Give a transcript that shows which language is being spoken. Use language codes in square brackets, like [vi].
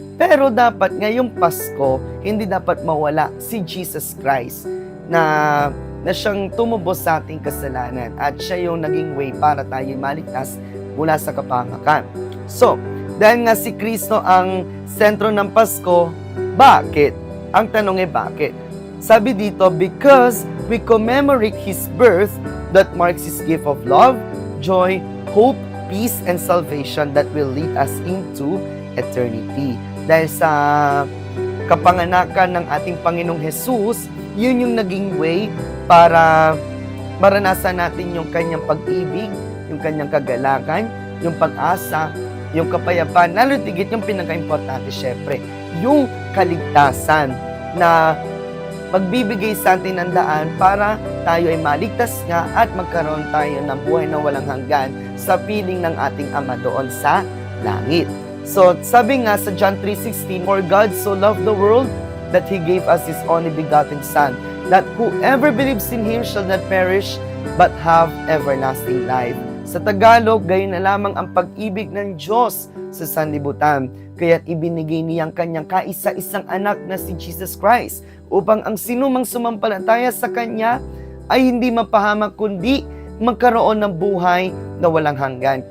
[tl] Pero dapat ngayong Pasko, hindi dapat mawala si Jesus Christ na siyang tumubos sa ating kasalanan at siya yung naging way para tayo maligtas mula sa kapahamakan. So, dahil nga si Kristo ang sentro ng Pasko, bakit? Ang tanong ay bakit? Sabi dito, [en] because we commemorate His birth that marks His gift of love, joy, hope, peace, and salvation that will lead us into eternity. [tl] Dahil sa kapanganakan ng ating Panginoong Jesus, yun yung naging way para maranasan natin yung Kanyang pag-ibig, yung Kanyang kagalakan, yung pag-asa, yung kapayapaan, lalo tigit yung pinaka-importante syempre, yung kaligtasan na magbibigay sa atin ng daan para tayo ay maligtas nga at magkaroon tayo ng buhay na walang hanggan sa piling ng ating Ama doon sa langit. So, sabi nga sa [en] John 3:16, For God so loved the world that He gave us His only begotten Son, that whoever believes in Him shall not perish but have everlasting life. [tl] Sa Tagalog, gayon na lamang ang pag-ibig ng Diyos sa sanlibutan, kaya't ibinigay niyang kanyang kaisa-isang anak na si Jesus Christ, upang ang sinumang sumampalataya sa Kanya ay hindi mapahamak kundi magkaroon ng buhay na walang hanggan.